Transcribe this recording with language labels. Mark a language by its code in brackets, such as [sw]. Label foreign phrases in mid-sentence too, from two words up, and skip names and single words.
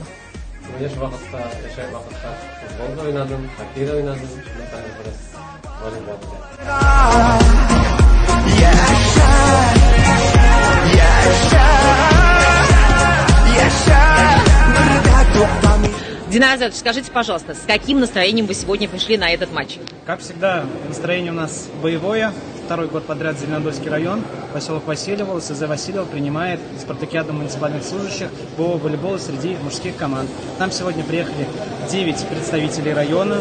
[tt] Яшь вакытта, яшәр вакытта футбол да уйнадым, хоккей да уйнадым, шунда бераз волейбол. [ru] Динозавр, скажите, пожалуйста, с каким настроением вы сегодня пришли на этот матч? Как всегда, настроение у нас боевое. Второй год подряд Зеленодольский район, поселок Васильево, СЗ Васильево принимает спартакиаду муниципальных служащих по волейболу среди мужских команд. Нам сегодня приехали 9 представителей района.